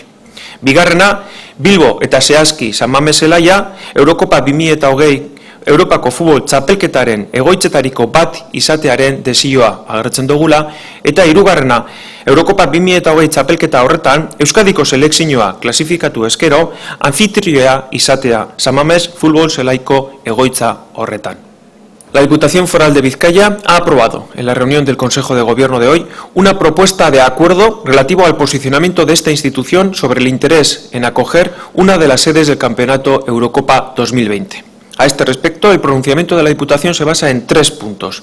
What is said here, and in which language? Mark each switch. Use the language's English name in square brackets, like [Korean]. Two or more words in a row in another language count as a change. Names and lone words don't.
[Basque] Bigarrena, Bilbo eta zehazki San Mames zelaia Eurokopa 2020 Europako futbol txapelketaren egoitzetariko bat izatearen desioa agertzen dugula, eta hirugarrena, Eurokopa 2020 txapelketa horretan Euskadiko selekzioa klasifikatu eskero anfitrioa izatea San Mames futbol zelaiko egoitza horretan. [Spanish] La Diputación Foral de Vizcaya ha aprobado en la reunión del Consejo de Gobierno de hoy una propuesta de acuerdo relativo al posicionamiento de esta institución sobre el interés en acoger una de las sedes del Campeonato Eurocopa 2020. A este respecto, el pronunciamiento de la Diputación se basa en 3 puntos.